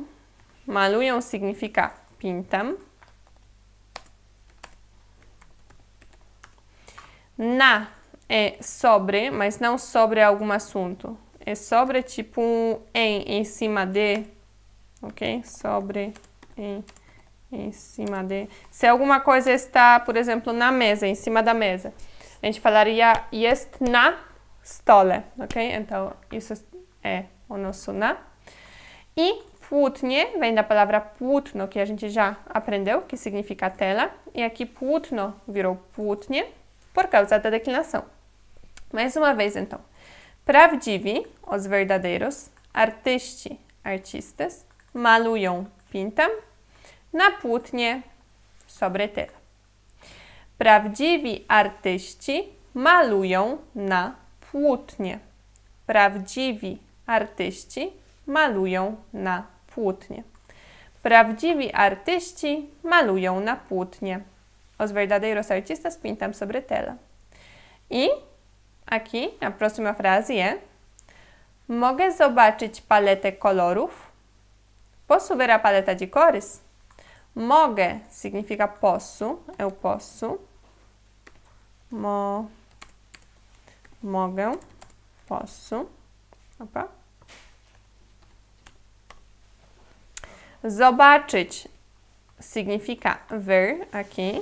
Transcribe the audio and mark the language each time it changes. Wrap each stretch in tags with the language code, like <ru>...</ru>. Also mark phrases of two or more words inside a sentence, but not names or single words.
<pt>Malują significa pintam. Na é sobre, mas não sobre algum assunto. É sobre tipo em cima de, ok? Sobre, em cima de. Se alguma coisa está, por exemplo, na mesa, em cima da mesa, a gente falaria</pt> <pl>jest na stole,</pl> <pt>ok? Então, isso é o nosso na. E płótnie vem da palavra płótno, que a gente já aprendeu, que significa tela. E aqui płótno virou płótnie por causa da declinação. Mais uma vez, então. Prawdziwi, os verdadeiros, artyści, artistas, malują, pintam,</pt> <pl>na płótnie,</pl> <pt>sobre tela.</pt> <pl>Prawdziwi artyści malują na płótnie. Prawdziwi artyści malują na płótnie. Prawdziwi artyści malują na płótnie.</pl> <pt>Os verdadeiros artistas pintam sobre tela. E aqui a próxima frase é:</pt> <pl>mogę zobaczyć paletę kolorów?</pl> <pt>Posso ver a paleta de cores? Mogę significa posso, eu posso. Mogę, posso. Opa. Zobaczyć significa ver aqui.</pt>